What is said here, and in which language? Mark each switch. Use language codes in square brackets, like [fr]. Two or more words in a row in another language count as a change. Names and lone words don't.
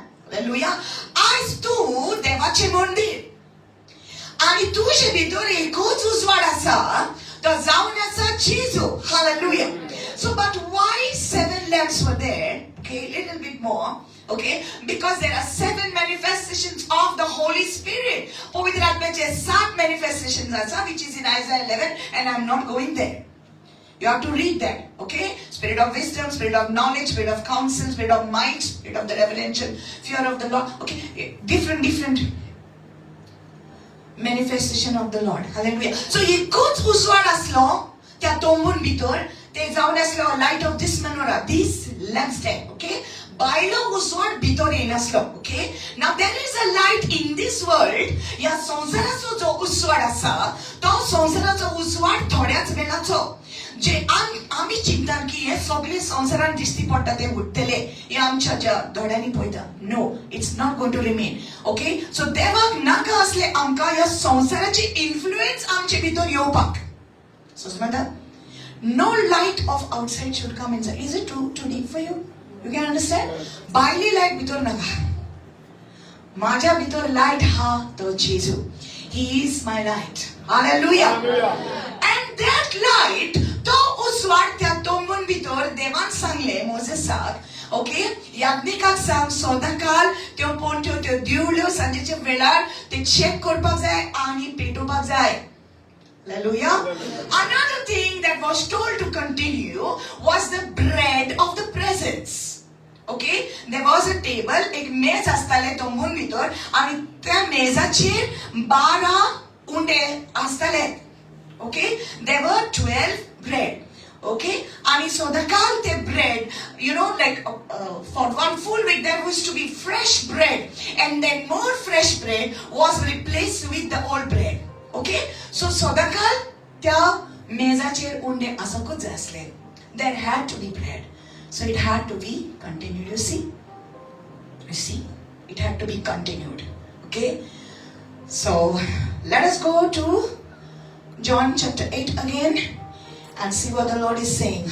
[kok] Hallelujah. As tu devache mondir. आणि तुझे भितर एकच उजवाड आसा तो जावन आसा जेजू. Hallelujah. [en] So but why 7 lamps were there? Okay, little bit more. Okay, because there are 7 manifestations of the Holy Spirit. [kok] पवित्र आत्म्याचे 7 manifestations आसा, [en] which is in Isaiah 11, and I'm not going there. You have to read that. Okay, spirit of wisdom, spirit of knowledge, spirit of counsel, spirit of might, spirit of the reverential fear of the Lord. Okay, different manifestation of the Lord. [kok] Hallelujah. So एकच उजवाड असलो त्या तोंबून भितर ते जावन असलो [en] light of this menorah, this lampstand. [kok] Okay, बायलो उजवाड भितर येनासलो. [en] Okay, now there is a light in this world. [kok] या संसाराचो जो उजवाड आसा तो संसाराचो उजवाड थोड्याच वेळाचो. जे आम्ही चिंतात की हे सगळे संसारान दिसती पडटा ते उरतले हे आमच्या ज्या दोळ्यांनी पळयता. [en] No, it's not going to remain. ओके, [kok] सो देवाक नाका असले आमकां ह्या संसाराची इन्फ्लुएन्स आमचे भितर येवपाक. सो समजता? [en] No light of outside should come inside. Is it too deep for you? You can understand? [kok] भायली लायट भितर नाका. माझ्या भितर लायट हा तो जेजू. [en] He is my light. Hallelujah. And that light, [kok] तो उजवाड त्या तोंबून भितर देवान सांगले मोसेसाक. ओके, याज्ञिकाक सांग सदाकाल त्यो पोंट्यो त्यो दिवल्यो सांजेच्या वेळार ते चेक करपाक जाय आनी पेटोवपाक जाय. [en] Hallelujah. Another thing that was told to continue was the bread of the presence. Okay, there was a table, [kok] एक मेज आसताले तोंबून भितर आनी त्या मेजाचेर 12 उंडे आसताले. [en] Okay, there were 12 bread. Okay, and so the kalte bread, you know, like for one full week there was to be fresh bread, and then more fresh bread was replaced with the old bread. [kok] Okay, so sodakal tya mezacher unde asako jasle. [en] There had to be bread, so it had to be continued. You see, it had to be continued. Okay, so let us go to John chapter 8 again and see what the Lord is saying.